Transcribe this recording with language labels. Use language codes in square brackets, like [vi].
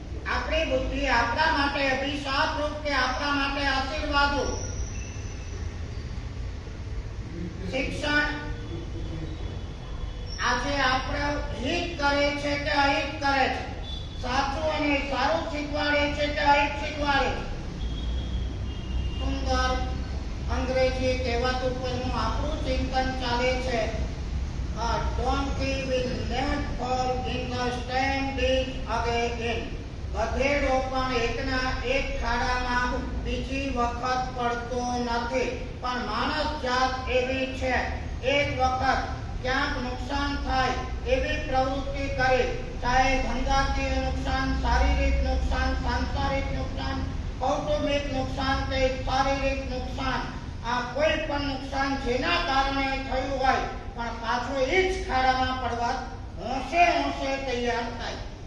[gu] આપણી બુદ્ધિ આપણા માટે અભિશાપ રૂપ કે આપણા માટે આશીર્વાદ રૂપ? શિક્ષણ આજે આપણે હિત કરે છે કે અહિત કરે છે? સાચું અને સારું શીખવાડે છે કે અહિત શીખવાડે છે? સુંદર અંગ્રેજી કહેવત ઉપરનું આપણું ચિંતન ચાલે છે, [en] donkey will never fall in the same ditch again. [gu] ગધેડો પણ એકના એક ખાડામાં બીજી વખત પડતો નથી, પણ માણસ જાત એવી છે, એક વખત ક્યાંક નુકસાન થાય એવી પ્રવૃત્તિ કરી, ચાહે ધંધાકીય નુકસાન, શારીરિક નુકસાન, સાંસારિક નુકસાન, કૌટુંબિક નુકસાન કે શારીરિક નુકસાન, આ કોઈ પણ નુકસાન જેના કારણે થયું હોય પણ પાછો એ જ ખાડામાં પડવા હોંશે હોંશે તૈયાર થાય।